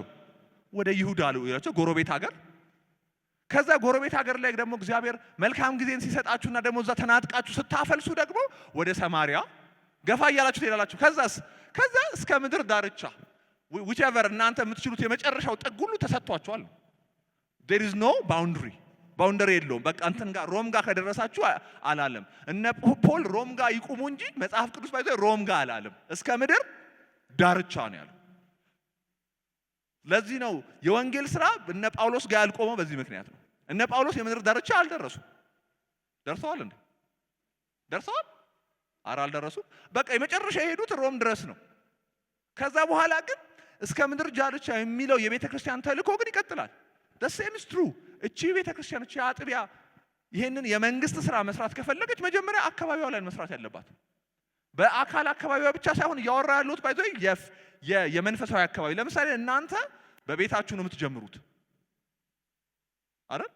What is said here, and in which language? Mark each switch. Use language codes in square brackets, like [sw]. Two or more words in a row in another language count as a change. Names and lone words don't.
[am] ወደ ይሁዳ አላቸው፣ ጎረቤት ሀገር። ከዛ ጎረቤት ሀገር ላይ ደግሞ እግዚአብሔር መልካም ጊዜን ሲሰጣችሁና ደግሞ እዛ ተናጥቃችሁ ስታፈልሱ ደግሞ ወደ ሰማሪያ ገፋ እያላችሁ ትሄዳላችሁ። ከዛ እስከ ምድር ዳርቻ whichever እናንተ የምትችሉት የመጨረሻው ጥግ ሁሉ ተሰጥቷችኋል። [en] there is no [am] ባውንደሪ የለውም። በቃ እንትን ጋር ሮም ጋር ከደረሳችሁ አላለም። እነ ፖል ሮም ጋር ይቁሙ እንጂ መጽሐፍ ቅዱስ ባይዘ ሮም ጋር አላለም። እስከ ምድር ዳርቻ ነው ያለው። ለዚህ ነው የወንጌል ስራ እነ ጳውሎስ ጋር ያልቆመው በዚህ ምክንያት ነው። እነ ጳውሎስ የምድር ዳርቻ አልደረሱም። ደርሰዋል እንዴ? ደርሰዋል? ኧረ አልደረሱም። በቃ የመጨረሻ የሄዱት ሮም ድረስ ነው። ከዛ በኋላ ግን እስከ ምድር ዳርቻ የሚለው የቤተ ክርስቲያን ተልእኮ ግን ይቀጥላል። [en] the same is true። [am] እቺ ቤተ ክርስቲያን እቺ አጥቢያ ይሄንን የመንግስት ስራ መስራት ከፈለገች መጀመሪያ አካባቢዋ ላይ መስራት ያለባት። በአካል አካባቢዋ ብቻ ሳይሆን እያወራ ያለሁት ባይዘ የመንፈሳዊ አካባቢ። ለምሳሌ እናንተ በቤታችሁ ነው የምትጀምሩት አይደል?